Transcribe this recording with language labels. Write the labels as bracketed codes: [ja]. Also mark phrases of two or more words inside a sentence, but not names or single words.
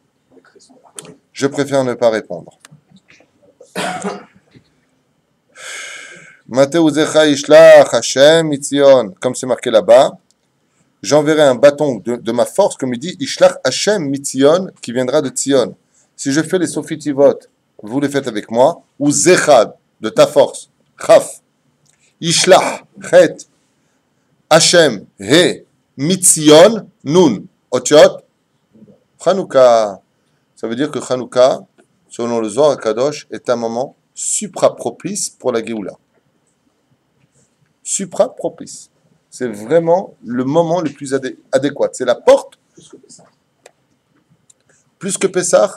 [fr] Je préfère ne pas répondre. Comme c'est marqué là-bas, j'enverrai un bâton de ma force, comme il dit, [he] ישלח השם מציון, [fr] qui viendra de Tzion. Si je fais les Sofitivot, vous les faites avec moi, ou Zechad, de ta force, [he] כף ישלח חית השם הא מציון נון אותיות חנוכה. [fr] Ça veut dire que Chanukah, selon le Zohar HaKadosh, est un moment supra-propice pour la Géoula. Supra-propice. C'est vraiment le moment le plus adéquat. C'est la porte. Plus que Pessah.